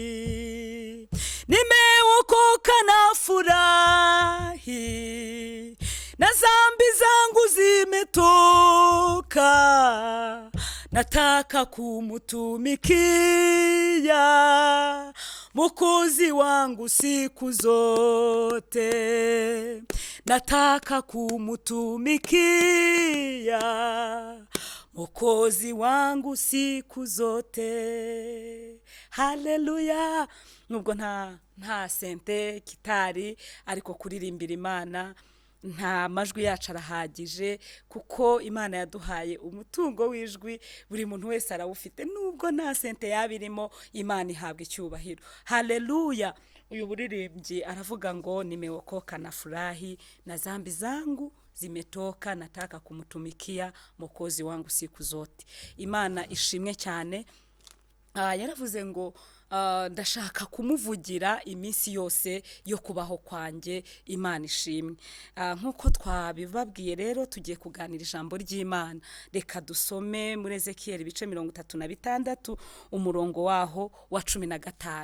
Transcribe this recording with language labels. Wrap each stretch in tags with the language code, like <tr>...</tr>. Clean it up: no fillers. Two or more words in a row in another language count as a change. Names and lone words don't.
<sw>Nimeokoka na furahi, na dhambi zangu zimetoka, nataka kumutumikia Mwokozi wangu siku zote. Nataka kumutumikia Mwokozi wangu siku zote. Haleluya.</sw> <rw>Nubwo nta sente kitari, ariko kuririmbira Imana nta majwi yacu arahagije, kuko Imana yaduhaye umutungo w'ijwi, buri muntu wese arawufite. Nubwo nta sente yabirimo, Imana ihabwa icyubahiro. Haleluya. Uyu buririmbyi aravuga ngo</rw> <sw>nimeokoka na furahi, na dhambi zangu zimetoka, nataka kumutumikia Mwokozi wangu siku zote.</sw> <rw>Imana ishimwe cyane. Yaravuze ngo ndashaka kumuvugira iminsi yose yo kubaho kwanjye. Imana ishimwe. Nkuko twabibabwiye rero, tugiye kuganira ijambo ry'Imana. Reka dusome muri Ezekiyeli ibice 36 umurongo waho wa 15.</rw>